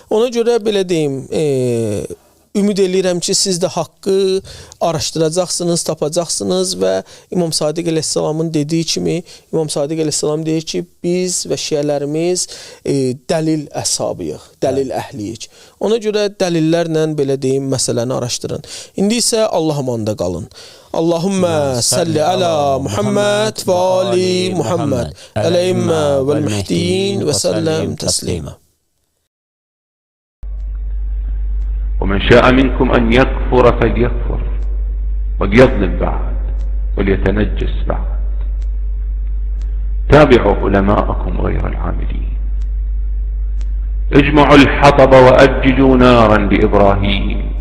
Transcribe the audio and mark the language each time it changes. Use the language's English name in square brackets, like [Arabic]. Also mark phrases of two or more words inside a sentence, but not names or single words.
[Azerbaijani] Ona görə belə deyim, ümid eləyirəm ki, siz də haqqı araşdıracaqsınız, tapacaqsınız və İmam Sadiq əleyhissalamın dediyi kimi, İmam Sadiq əleyhissalam deyir ki, biz və şiələrimiz dəlil əshabıyıq, dəlil əhliyik. Ona görə dəlillərlə belə deyim, məsələni araşdırın. İndi isə Allah amanında qalın. [Arabic] اللهم صل على محمد وآل محمد الأئمة والمهديين وسلم تسليما. ومن شاء منكم أن يكفر فليكفر وليظلم بعد وليتنجس بعد. تابعوا علماءكم غير العاملين. اجمعوا الحطب وأججوا نارا لإبراهيم